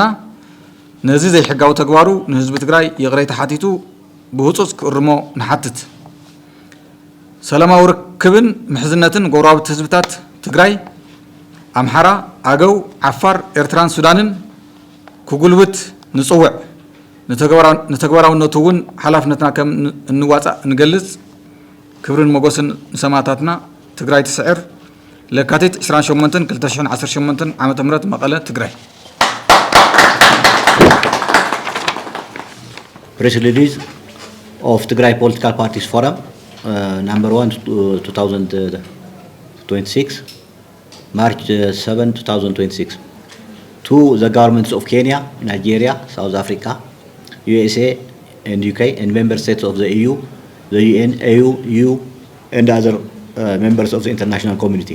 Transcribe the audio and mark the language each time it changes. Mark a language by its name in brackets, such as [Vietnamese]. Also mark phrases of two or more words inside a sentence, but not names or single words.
[Tigrinya] ነዚ ዘይሕጋዊ ተግባሩ ንህዝቢ ትግራይ ይቕረይ ተሓቲቱ ብህፁፅ ክእርሞ ንሓትት ሰላማዊ ርክብን ምሕዝነትን ጎረባብቲ ህዝብታት ትግራይ ኣምሓራ ኣገው ዓፋር ኤርትራን ሱዳንን ክጉልብት ንጽውዕ ንተግባራውነቱ እውን ሓላፍነትና ከም እንዋፃእ ንገልጽ ክብርን ሞገስን ንሰማዕታትና ትግራይ ትስዕር ለካቲት 28 2018 ዓመተ ምህረት መቐለ ትግራይ [English] Press release of Tigray Political Parties Forum number 1 2026 March 7 2026 to the governments of Kenya, Nigeria, South Africa, USA and UK and member states of the EU, the UN, AU, EU and other members of the international community.